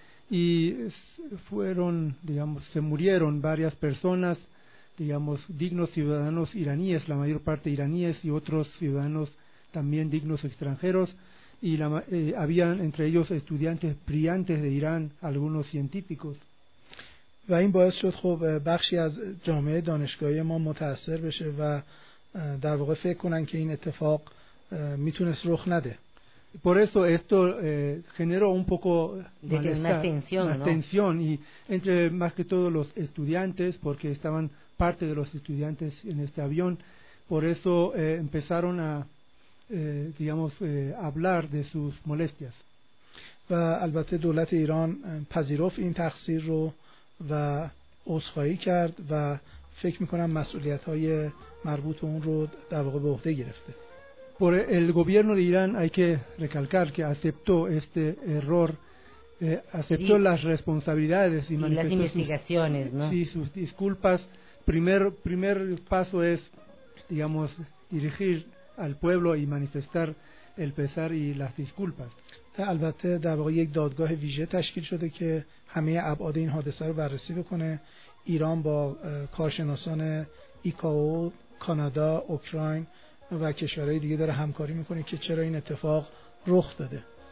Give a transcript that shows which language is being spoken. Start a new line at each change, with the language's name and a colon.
Spanish: Y fueron, digamos, se murieron varias personas, digamos, dignos ciudadanos iraníes, la mayor parte iraníes y otros ciudadanos también dignos extranjeros. Y habían entre ellos estudiantes brillantes de Irán, algunos científicos.
Persian: و این باعث شد خب بخشی از جامعه دانشگاهی ما متاثر بشه و در واقع فکر کنن که این اتفاق میتونست رخ نده.
Spanish: Por eso esto generó un poco de malestar, una tensión, y entre más que todo los estudiantes, porque estaban parte de los estudiantes en este avión, por eso empezaron a, digamos, hablar de sus molestias.
Persian: و البته دولت ایران پذیرفت این تقصیر رو و عذرخواهی کرد و فکر میکنم مسئولیت های مربوط اون رو در واقع به عهده گرفته.
Spanish: Por el gobierno de Irán hay que recalcar que aceptó este error, aceptó las responsabilidades y manifestó las investigaciones, ¿no? Sí, sus disculpas. Primer paso es, digamos, dirigir al pueblo y manifestar el pesar y las disculpas.
Persian: البته در واقع یک دادگاه ویژه تشکیل شده که همه ابعاد این حادثه رو بررسی بکنه. ایران با کارشناسان ایکائو کانادا، اوکراین و کشورهای دیگه داره همکاری میکنه که چرا این اتفاق رخ داده.